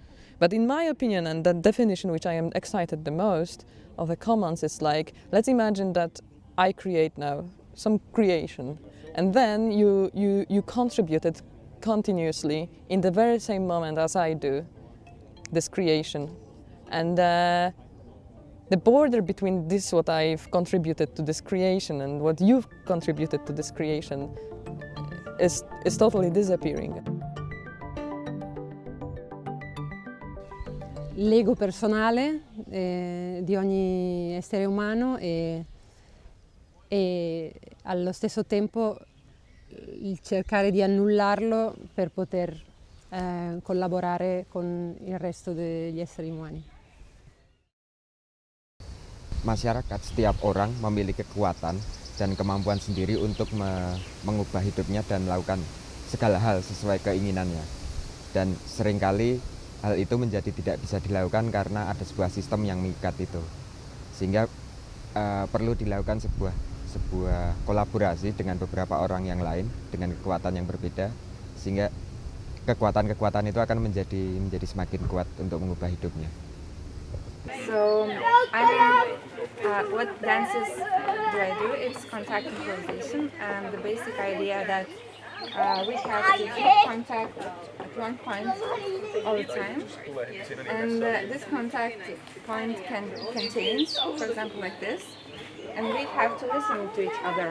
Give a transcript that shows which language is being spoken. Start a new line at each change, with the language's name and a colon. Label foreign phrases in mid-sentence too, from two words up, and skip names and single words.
English: But in my opinion, and the definition which I am excited the most of the commons is like, let's imagine that I create now some creation, and then you contribute it continuously in the very same moment as I do this creation. And the border between this, what I've contributed to this creation, and what you've contributed to this creation is totally disappearing.
Italian: L'ego personale di ogni essere umano e allo stesso tempo il cercare di annullarlo per poter collaborare con il resto degli esseri umani.
Indonesian: Masyarakat, setiap orang memiliki kekuatan dan kemampuan sendiri untuk mengubah hidupnya dan melakukan segala hal sesuai keinginannya. Dan seringkali hal itu menjadi tidak bisa dilakukan karena ada sebuah sistem yang mengikat itu. Sehingga perlu dilakukan sebuah kolaborasi dengan beberapa orang yang lain dengan kekuatan yang berbeda, sehingga kekuatan-kekuatan itu akan menjadi semakin kuat untuk mengubah hidupnya.
English: So, what dances do I do? It's contact improvisation, and the basic idea that we have to keep contact at one point all the time, and this contact point can change, for example like this, and we have to listen to each other.